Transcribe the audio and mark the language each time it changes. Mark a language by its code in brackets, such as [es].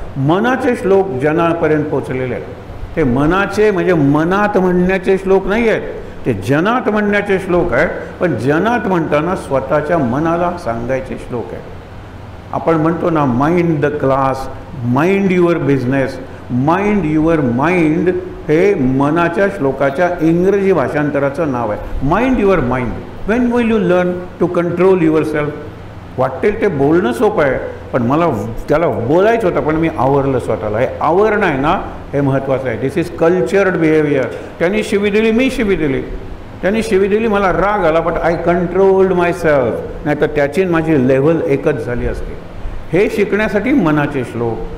[mr] मनाचे श्लोक जनापर्यंत पोचलेले आहेत. ते मनाचे म्हणजे मनात म्हणण्याचे श्लोक नाही आहेत, ते जनात म्हणण्याचे श्लोक आहेत. पण जनात म्हणताना स्वतःच्या मनाला सांगायचे श्लोक आहेत. आपण म्हणतो ना, [en] mind the class, mind your business, mind your mind, [mr] हे मनाच्या श्लोकाच्या इंग्रजी भाषांतराचं नाव आहे. [en] Mind your mind. When will you learn to control yourself? [mr] वाटेल ते बोलणं सोपं आहे, पण मला त्याला बोलायचं होतं, पण मी आवरलं स्वतःला. हे आवरणं आहे ना, हे महत्त्वाचं आहे. [en] This is cultured behaviour. [mr] त्यांनी शिवी दिली, मी शिवी दिली. त्यांनी शिवी दिली, मला राग आला, [en] But I controlled myself. [mr] नाही तर त्याची माझी लेव्हल एकच झाली असते. हे शिकण्यासाठी मनाचे श्लोक.